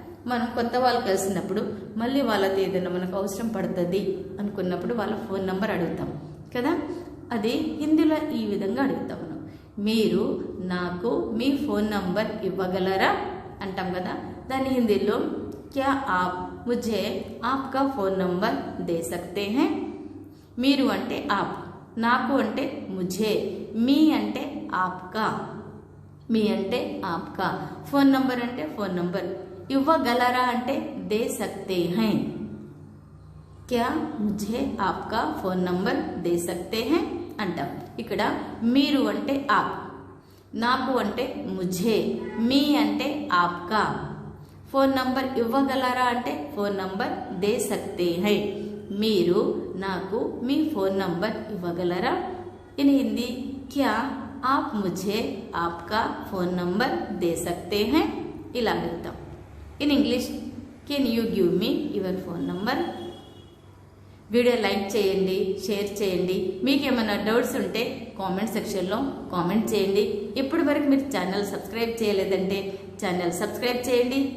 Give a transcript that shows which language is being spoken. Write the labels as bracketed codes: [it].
[te] మనం కొత్త వాళ్ళు కలిసినప్పుడు మళ్ళీ వాళ్ళతో ఏదైనా మనకు అవసరం పడుతుంది అనుకున్నప్పుడు వాళ్ళ ఫోన్ నంబర్ అడుగుతాం కదా. అది హిందీలో ఈ విధంగా అడుగుతాం మనం, మీరు నాకు మీ ఫోన్ నంబర్ ఇవ్వగలరా అంటాం కదా. దాని హిందీలో [hi] क्या आप मुझे आपका फोन नंबर दे सकते हैं? [te] మీరు అంటే आप, నాకు అంటే मुझे, మీ అంటే आपका, మీ అంటే आपका, फोन नंबर అంటే फोन नंबर, ఇవ్వగలరా అంటే [hi] दे सकते हैं. क्या मुझे आपका फोन नंबर दे सकते हैं [te] అంటాం. ఇక్కడ మీరు అంటే आप, నాకు అంటే मुझे, మీ అంటే आपका, फोन नंबर ఇవ్వగలరా అంటే [hi] फोन नंबर दे सकते हैं. [te] మీరు నాకు మీ फोन नंबर ఇవ్వగలరా? [hi] इन हिंदी क्या आप मुझे आपका फोन नंबर दे सकते हैं [te] ఇలా వెళ్తాం. [en] In English can you give me your phone number. [te] Video like చేయండి, షేర్ చేయండి. మీకు ఏమైనా డౌట్స్ ఉంటే కామెంట్ సెక్షన్లో కామెంట్ చేయండి. ఇప్పటి వరకు మీరు ఛానల్ సబ్స్క్రైబ్ చేయలేదంటే ఛానల్ సబ్స్క్రైబ్ చేయండి.